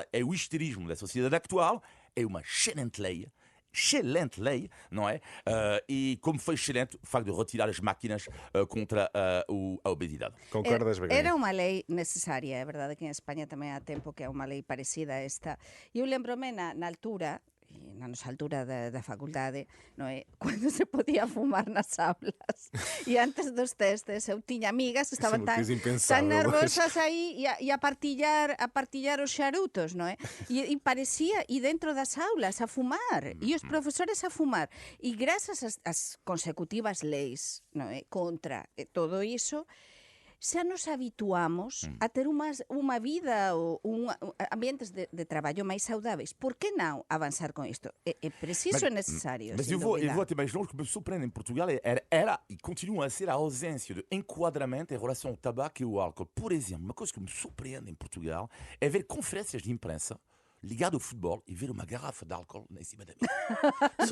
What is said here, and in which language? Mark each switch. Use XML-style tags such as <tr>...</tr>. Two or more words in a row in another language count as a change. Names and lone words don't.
<pt>É o histerismo da sociedade atual. É uma excelente lei, não é? E como foi excelente o facto de retirar as máquinas contra a obesidade. Concordas, Begonha? Era uma lei necessária, é verdade que em Espanha também há tempo que é uma lei parecida a esta.</pt> <gl>Eu lembro-me na altura, na nosa altura da faculdade, non é? Cando se podía fumar nas aulas. E antes dos testes eu tiña amigas que estaban tan nervosas aí e a partillar os charutos, non é? E parecía, e dentro das aulas, a fumar. E os profesores a fumar. E grazas ás consecutivas leis, non é? Contra todo iso, xa nos habituamos a ter unha vida ou ambientes de traballo máis saudáveis. Por que non avançar con isto?</gl> <pt>É preciso e necessário, mas sem eu vou dúvida. até mais longe, que me surpreende em Portugal era e continua a ser a ausência de enquadramento em relação ao tabaco e ao álcool. Por exemplo, uma coisa que me surpreende em Portugal é ver conferências de imprensa ligado ao futebol e ver uma garrafa de álcool em cima da mesa.</pt>